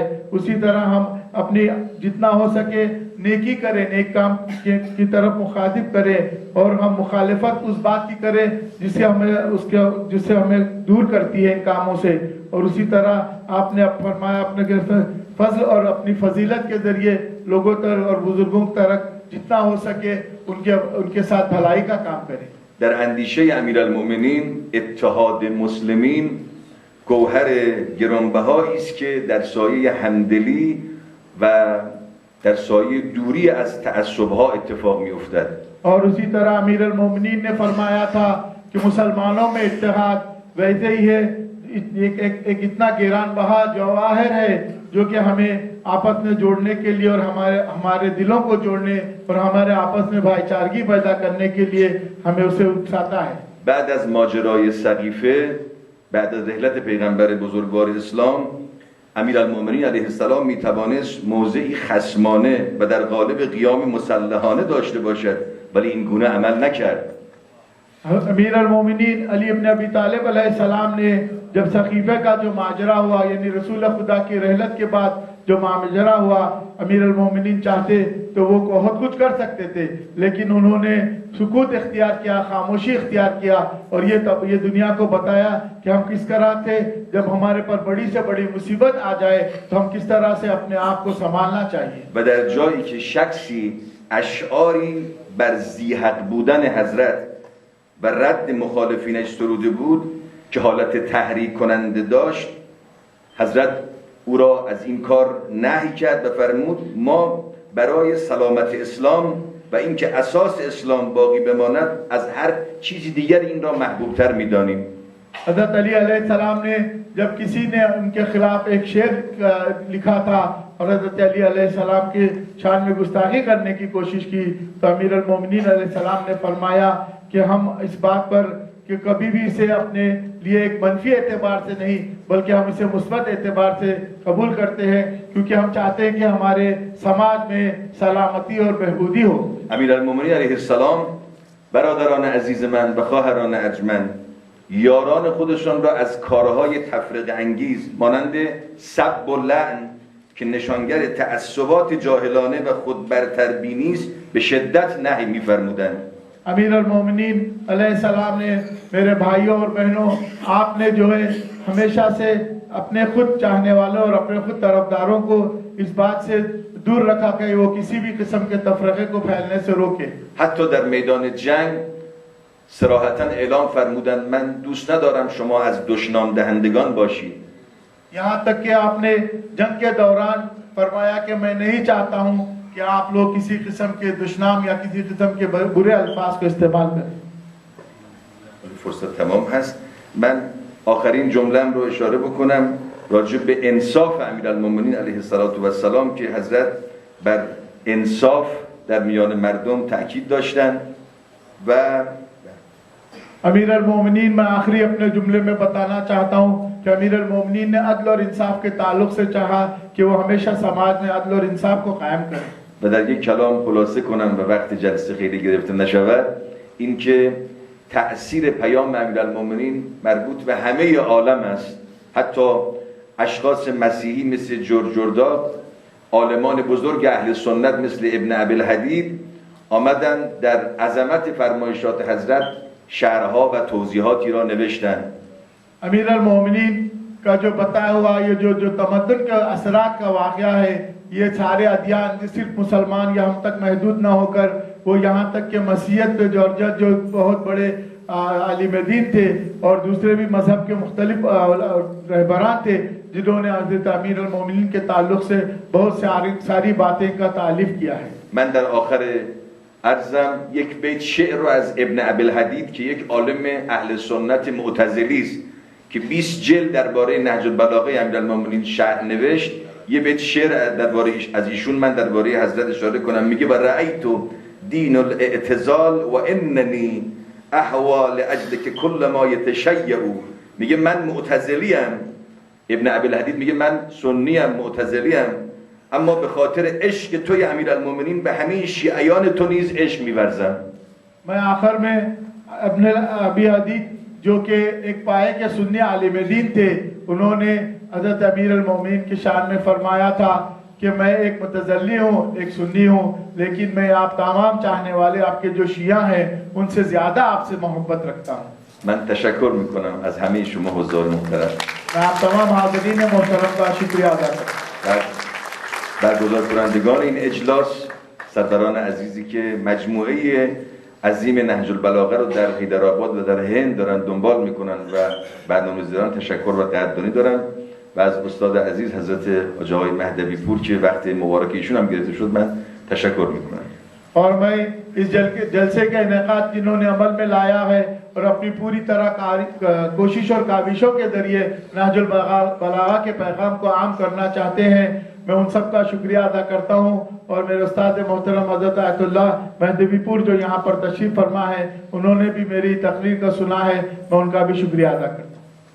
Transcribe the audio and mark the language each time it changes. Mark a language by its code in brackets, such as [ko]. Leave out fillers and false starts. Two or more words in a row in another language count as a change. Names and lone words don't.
[ur] اسی طرح ہم اپنی جتنا ہو سکے نیکی کریں، نیک کام کی طرف مخاطب کریں، اور ہم مخالفت اس بات کی کریں جس سے ہمیں دور کرتی ہے ان کاموں سے. اور اسی طرح آپ نے فرمایا اپنے فضل اور اپنی فضیلت کے ذریعے لوگوں تک اور بزرگوں تک جتنا ہو سکے ان کے ساتھ بھلائی کا کام کریں. [fa] در اندیشه امیرالمومنین اتحاد مسلمین گوهر گرانبهایی است که در سایه همدلی و در سایه دوری از تعصبها اتفاق می‌افتد. [ur] اور اسی طرح امیر المومنین نے فرمایا تھا کہ مسلمانوں میں اتحاد ویسے ہی ہے ایک اتنا گران بہا جواہر ہے جو کہ ہمیں آپس میں جوڑنے کے لیے اور ہمارے دلوں کو جوڑنے اور ہمارے آپس میں بھائی چارگی پیدا کرنے کے لیے ہمیں اسے اکساتا ہے. [fa] بعد از ماجرای سقیفه، بعد از رحلت پیغمبر بزرگوار اسلام، امیرالمومنین علیه السلام میتوانست موضعی خصمانه و در قالب قیام مسلحانه داشته باشد، ولی این گونه عمل نکرد. [ur] امیر المومنین علی ابن ابی طالب علیہ السلام نے جب سقیفہ کا جو ماجرا ہوا یعنی رسول خدا کی رحلت کے بعد جو ماجرا ہوا، امیر المومنین چاہتے تو وہ بہت کچھ کر سکتے تھے، لیکن انہوں نے سکوت اختیار کیا، خاموشی اختیار کیا، اور یہ دنیا کو بتایا کہ ہم کس طرح تھے جب ہمارے پر بڑی سے بڑی مصیبت آ جائے تو ہم کس طرح سے اپنے آپ کو سنبھالنا چاہیے. [fa] و در جایی که شخصی اشعاری بر ذی‌حق بودن حضرت و رد مخالفینش سروده بود که حالت تحریک کننده داشت، حضرت او را از این کار نهی کرد و فرمود ما برای سلامت اسلام و اینکه اساس اسلام باقی بماند از هر چیز دیگر این را محبوبتر می‌دانیم. [ur] حضرت علی علیہ السلام نے جب کسی نے ان کے خلاف ایک شعر لکھا تھا اور حضرت علی علیہ السلام کے شان میں گستاخی کرنے کی کوشش کی تو امیر المومنین علیہ السلام نے فرمایا کہ ہم اس بات پر کہ کبھی بھی اسے اپنے لیے ایک منفی اعتبار سے نہیں بلکہ ہم اسے مثبت اعتبار سے قبول کرتے ہیں، کیونکہ ہم چاہتے ہیں کہ ہمارے سماج میں سلامتی اور بہبودی ہو. [fa] امیرالمومنین علیه السلام برادران عزیز من و خواهران ارجمند یاران خودشان را از کارهای تفرقه انگیز مانند سب و لعن که نشانگر تعصبات جاهلانه و خودبرتربینی است به شدت نهی می‌فرمودند. [ur] امیر المومنین علیہ السلام نے میرے بھائیوں اور بہنوں آپ نے جو ہے ہمیشہ سے اپنے خود چاہنے والوں اور اپنے خود طرفداروں کو اس بات سے دور رکھا کہ وہ کسی بھی قسم کے تفرقے کو پھیلنے سے روکے. [fa] حتی در میدان جنگ صراحتاً اعلام فرمودند من دوست ندارم شما از دشنام دهندگان باشید. [ur] یہاں تک کہ آپ نے جنگ کے دوران فرمایا کہ میں نہیں چاہتا ہوں کہ آپ لوگ کسی قسم کے دشنام یا کسی قسم کے برے الفاظ کو استعمال کریں. [fa] فرصت تمام هست. من آخرین جمله‌ام رو اشاره بکنم راجع به انصاف امیرالمومنین علیه السلام که حضرت بر انصاف در میان مردم تأکید داشتن و [ur] امیر المومنین میں آخری اپنے جملے میں بتانا چاہتا ہوں کہ امیر المومنین نے عدل اور انصاف کے تعلق سے چاہا کہ وہ ہمیشہ سماج میں عدل اور انصاف کو قائم کریں. [fa] و در یک کلام خلاصه کنم و وقت جلسه خیلی گرفته نشود این که تأثیر پیام امیرالمومنین مربوط به همه عالم است. حتی اشخاص مسیحی مثل جورجرداد، عالمان بزرگ اهل سنت مثل ابن ابی‌الحدید آمدن در عظمت فرمایشات حضرت شرحها و توضیحاتی را نوشتند. [ur] امیر المومنین کا جو بتایا ہوا یہ جو تمدن کے اثرات کا واقعہ ہے یہ سارے ادیان صرف مسلمان یا ہم تک محدود نہ ہو کر وہ یہاں تک کہ مسیحیت پہ جورجت جو بہت بڑے عالم دین تھے اور دوسرے بھی مذہب کے مختلف رہبران تھے جنہوں نے حضرت امیر المومنین کے تعلق سے بہت ساری باتیں کا تعلیف کیا ہے. [fa] من در آخر عرضم یک بیت شعر رو از ابن ابی‌الحدید که یک عالم اهل سنت معتزلی است که 20 جلد درباره نهج البلاغه امیرالمومنین شرح نوشت یه بیت شعر درباره از ایشون من درباره حضرت اشاره کنم. [ar] میگه و رأیت دین الاعتزال و اننی احوا لاجلک کل ما یتشیع. [fa] میگه من معتزلیم. ابن ابی‌الحدید میگه من سنیم معتزلیم اما به خاطر عشق توی امیرالمومنین به همه شیعیان تو نیز عشق می‌ورزم. [ur] میں آخر میں ابن ابی حدید جو کہ ایک پائے کے سنی عالم دین تھے انہوں نے حضرت امیر المومنین کی شان میں فرمایا تھا کہ میں ایک متزلی ہوں ایک سنی ہوں لیکن میں آپ تمام چاہنے والے آپ کے جو شیعہ ہیں ان سے زیادہ آپ سے محبت رکھتا ہوں. [fa] من تشکر میکنم از همه شما حضار محترم. [ur] میں آپ تمام حاضرین محترم کا شکریہ ادا کرتا ہوں. [fa] برگزار کنندگان این اجلاس، سرداران عزیزی که مجموعه عظیم نهج البلاغه رو در حیدرآباد و در هند دارن دنبال میکنن و برنامه‌ریزان تشکر و قدردانی دارم و از استاد عزیز حضرت حاجی آقای مهدوی پور که وقت مبارک ایشون هم گرفته شد من تشکر میکنم. [ur] اور میں اس جلسے کا انعقاد جنہوں نے عمل میں لایا ہے اور اپنی پوری طرح کوشش اور کاوشوں کے ذریعے نہج البلاغہ کے پیغام کو عام کرنا چاہتے ہیں میں ان سب کا شکریہ ادا کرتا ہوں. اور میرے استاد محترم حضرت آیت اللہ مہدوی پور جو یہاں پر تشریف فرما ہے انہوں نے بھی میری تقریر کا سنا ہے میں ان کا بھی شکریہ ادا کرتا ہوں.